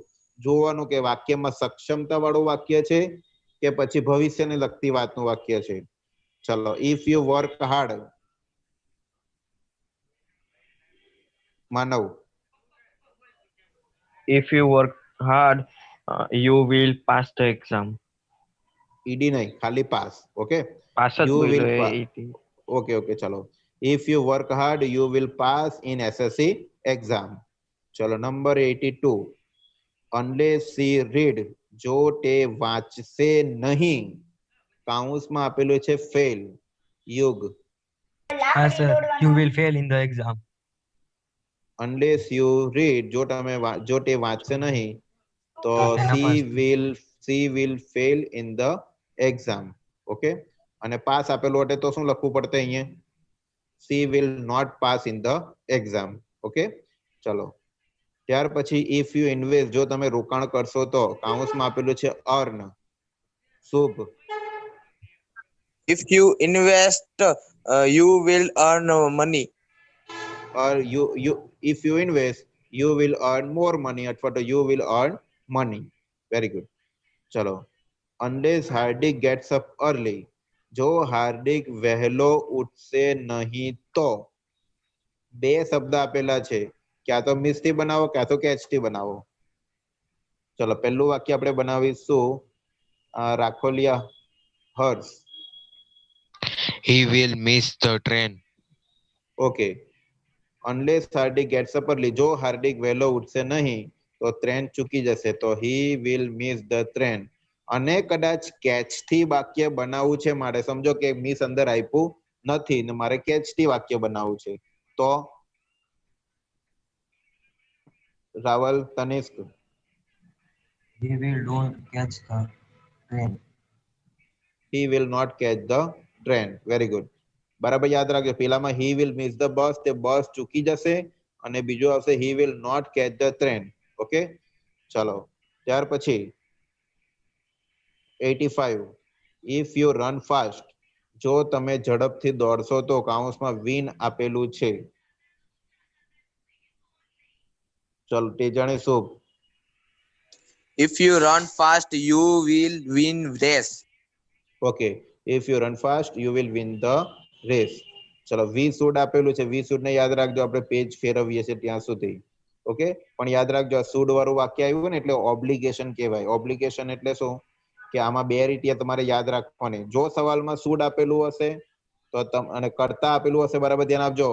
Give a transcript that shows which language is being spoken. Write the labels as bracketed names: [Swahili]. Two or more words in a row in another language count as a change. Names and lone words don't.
[Gujarati] જોવાનું કે વાક્યમાં સક્ષમતા વાળું વાક્ય છે કે પછી ભવિષ્યને લગતી વાતનું વાક્ય છે. [English] ચલો, if you work hard, માનવ. If you work hard, you will pass the exam. [Gujarati] ઈડી નહીં, ખાલી પાસ. ઓકે, પાસ જ [English] you will. [Gujarati] બોલ્યો એ. [English] okay okay, ચલો. if you work hard you will pass in SSC exam. [Gujarati] ચલો, નંબર 82, [English] unless she read, [Gujarati] જો તે વાંચશે નહીં, કાઉન્સમાં આપેલું છે ફેલ, યુગ. હા સર, [English] you will fail in the exam. unless you read, [Gujarati] જો તે વાંચશે નહીં તો [English] she will fail in the exam. [Gujarati] ઓકે, અને પાસ આપેલું એટલે તો શું લખવું પડશે અહીંયા? [English] she will not pass in the exam. [Gujarati] ઓકે, ચલો. ત્યાર પછી [English] if you invest, [Gujarati] જો તમે રોકાણ કરશો તો, કાઉન્સમાં આપેલું છે અર્ન, શુભ. [English] If you invest, you will earn money. Or if you invest you will earn more money [Gujarati] અથવા તો [English] you will earn money. Very good. ચલો, unless હાર્દિક gets up early, [Gujarati] જો હાર્દિક વહેલો ઉઠશે નહીં તો. બે શબ્દ આપેલા છે, ક્યાં તો મિસ થી બનાવો ક્યાં તો કેચ થી બનાવો. ચલો, પહેલું વાક્ય આપણે બનાવીશું રાખોલિયા હર્ષ. [English] He will miss the train. ઓકે, unless હાર્દિક gets up early, [Gujarati] જો હાર્દિક વહેલો ઉઠશે નહીં તો ટ્રેન ચૂકી જશે, તો [English] he will miss the train. [Gujarati] અને કદાચ કેચ થી વાક્ય બનાવવું છે મારે, સમજો કે મિસ અંદર આપ્યું નથી ને મારે કેચ થી વાક્ય બનાવવું છે, તો રાવલ, તનિષ્ક. [English] He will not catch the train. he will not catch the train. Very good. [Gujarati] બરાબર યાદ રાખજો, પેલામાં [English] he will miss the bus, [Gujarati] તે બસ ચૂકી જશે, અને બીજું આવશે [English] he will not catch the train. [Gujarati] ઓકે, ચલો. ત્યાર પછી 85, [English] if you run fast, [Gujarati] જો તમે ઝડપથી દોડશો તો, કાઉન્સમાં વિન આપેલું છે. ચલો, તે જાણે શુભ. [English] If you run fast, you will win race. ઓકે, if you run fast you will win the race. [Gujarati] ચલો, [English] we should [Gujarati] આપેલું છે, [English] we should [Gujarati] ને યાદ રાખજો, આપણે પેજ ફેરવીએ છીએ ત્યાં સુધી. ઓકે, પણ યાદ રાખજો આ શુડ વાળું વાક્ય આવ્યું ને એટલે ઓબ્લિગેશન કહેવાય. ઓબ્લિગેશન એટલે શું કે આમાં બે રીતે તમારે યાદ રાખવાની. જો સવાલમાં શુડ આપેલું હશે તો અને કરતા આપેલું હશે, બરાબર ધ્યાન આપજો.